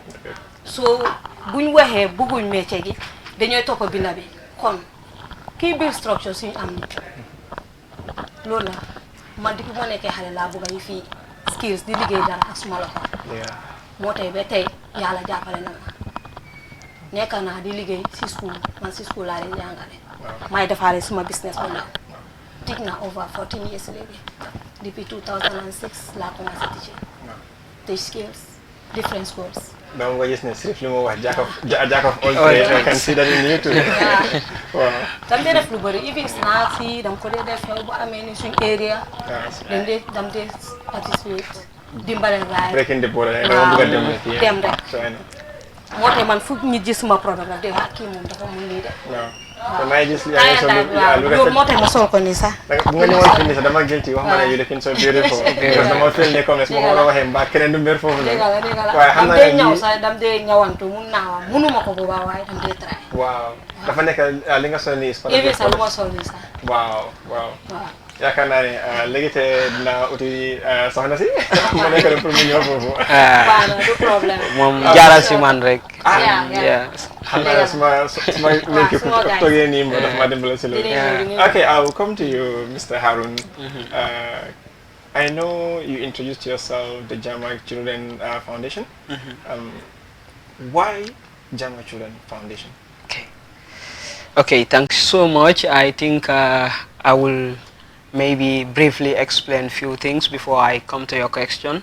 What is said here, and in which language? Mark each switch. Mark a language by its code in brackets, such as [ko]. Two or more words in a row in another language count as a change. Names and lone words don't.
[wo] soo buñ waxee bëgguñ métier gi dañooy toppa binda bi kon kii biir structure suñu am nit loolu la man depuis ma nekkee xale laa bëgg yi fii skills di liggéey dara ak suma loxo moo tey ba tey yàlla jàppale na ma nekk naa di liggéey si school man si school laa leen jàngale may defaale suma business bu ndaw tig na [en] over 14 years [wo] léegi depuis 2006 laa commencé [en] teach skills different schools. [wo] donc nga gis ne Sirif li mu wax [en] jack of all trades I can see that in you too. [wo] waaw. dam dee def lu bëri even snacks yi dam ko dee def xew bu amee ni suñ area. dam dee participate dimbale raay. [en] breaking the border [wo] dama bëgg a dem rek. dem rek. moo tax man fu ñu gis suma produit daf dee kii moom dafa mun lii de. waaw kon maa ngi gis yaa ngi sol lu rafet moo tax ma sol ko nii sax. bu nga ñëwoon fii nii sax dama guilty wax ma ne [en] you looking so beautiful. [wo] parce que dama feel ne comme su ma ko war a waxee mbaa keneen du mer foofu la. dégg la waaye xam dam naa dee ne ñëw sax dam dee ñëwantu mun naa wax munuma ko bu baax waaye dam dee try. waaw dafa nekk li nga sol nii. évi sax lu ma sol nii sax. waaw yaakaar naa ne léegi te dinaa uti soxna si ma nekk rek pour mu ñëw foofu. baax na du problème. moom jaaral si man rek. xam naa suma léegi toogee nii moo daf ma dimbale si loolu. [en] Okay, I will come to you, Mr. Harun. I know you introduced yourself the Jama Children Foundation. Why Jama Children Foundation? Okay, thanks so much. I think I will maybe briefly explain few things before I come to your question.